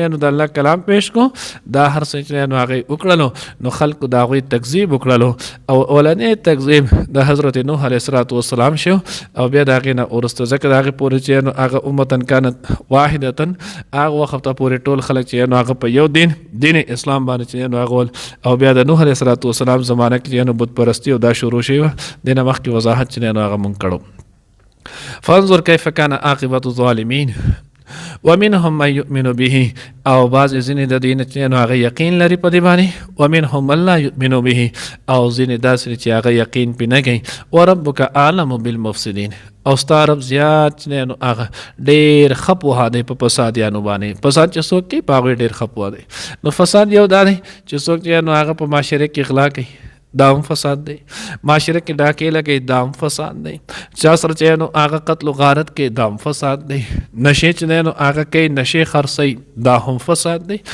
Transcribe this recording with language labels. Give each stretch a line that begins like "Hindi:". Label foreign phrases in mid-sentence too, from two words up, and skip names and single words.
Pashto: چې نو د الله کلام پیش کړو دا هر څه چې نو هغې وکړلو نو خلکو د هغوی تکذیب وکړلو او اولنی تکذیب د حضرت نوح
Arabic: علیه الصلاة والسلام
Pashto: شو او بیا د هغې نه وروسته ځکه د هغې پورې چې نو هغه
Arabic: امتن کانت واحدتا
Pashto: هغه وخت ته پورې ټول خلک چې نو هغه په یو دین اسلام باندې چې نو هغه او بیا د نوح
Arabic: علیه الصلاة والسلام
Pashto: زمانه کې نو بت پرستی او دا شروع شوی و دینه مخکې وضاحت چې نو هغه مونږ کړو.
Arabic: فانظر کیف کان عاقبة الظالمین ومنهم من یؤمن به
Pashto: او بعض ځینې د دین چې نو هغه یقین لري په دې باندې
Arabic: ومنهم من لا یؤمن به
Pashto: او ځینې داسې چې هغه یقین پې نه کوي.
Arabic: وربک اعلم بالمفسدین
Pashto: او ستا رب زیات چې نو هغه ډېر ښه پوهه دی په فسادیانو باندې. فساد چې څوک کوي په هغوی ډېر ښه پوهه دی. نو فساد یو دا دی چې څوک چې نو هغه په معاشره کې غلا کوي دا هم فساد دی، معاشره کې ډاکې لګوي دا هم فساد دی، چا سره چې نو هغه قتل و غارت کوي دا هم فساد دی، نشې چې نو هغه کوي نشې خرڅوي دا هم فساد دی.